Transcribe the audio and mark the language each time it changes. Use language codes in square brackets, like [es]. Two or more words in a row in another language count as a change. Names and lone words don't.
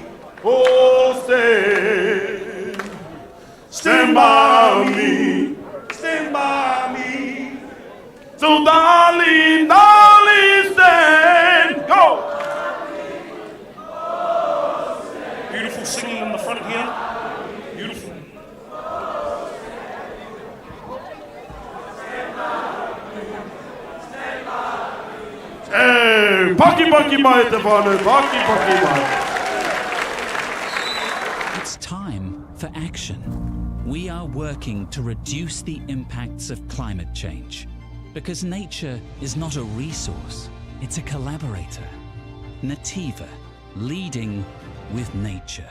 [en] Oh, stand by me. Stand by me. So, darling, darling, stand. Go. Beautiful singing in the front here. Beautiful. [mi] Hey, paki mai te whānau, paki mai. [en] It's time for action. We are working to reduce the impacts of climate change because nature is not a resource, it's a collaborator. Nativa, leading with nature.